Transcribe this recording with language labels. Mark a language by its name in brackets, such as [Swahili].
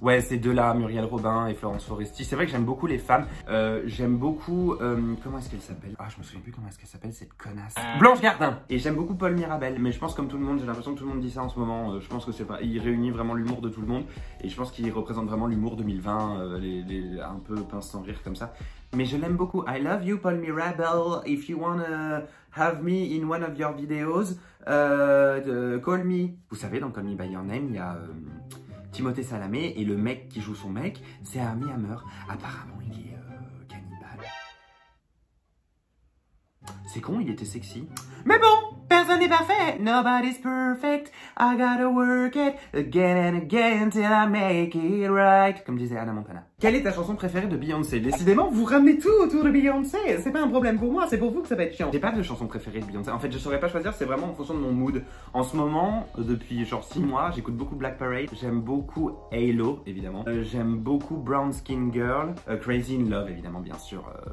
[French] Ouais, ces deux-là, Muriel Robin et Florence Foresti. C'est vrai que j'aime beaucoup les femmes. J'aime beaucoup... comment est-ce qu'elle s'appelle? Ah, je me souviens plus comment est-ce qu'elle s'appelle, cette connasse. Blanche Gardin. Et j'aime beaucoup Paul Mirabel. Mais je pense comme tout le monde, j'ai l'impression que tout le monde dit ça en ce moment. Je pense que c'est pas... Il réunit vraiment l'humour de tout le monde. Et je pense qu'il représente vraiment l'humour 2020. Un peu pince sans rire comme ça. Mais je l'aime beaucoup. [English] I love you, [French] Paul Mirabel. [English] If you wanna have me in one of your videos, call me. [French] Vous savez, dans Call Me By Your Name, il y a Timothée Chalamet et le mec qui joue son mec, c'est Armie Hammer. Apparemment, il est cannibale. C'est con, il était sexy. Mais bon, personne n'est parfait. [English] Nobody's perfect. I gotta work it again and again till I make it right. [French] Comme disait Anna Montana. Quelle est ta chanson préférée de Beyoncé? Décidément, vous ramenez tout autour de Beyoncé. C'est pas un problème pour moi, c'est pour vous que ça va être chiant. J'ai pas de chanson préférée de Beyoncé. En fait, je saurais pas choisir, c'est vraiment en fonction de mon mood. En ce moment, depuis genre 6 mois, j'écoute beaucoup Black Parade. J'aime beaucoup Halo, évidemment. J'aime beaucoup Brown Skin Girl. Crazy in Love, évidemment, bien sûr.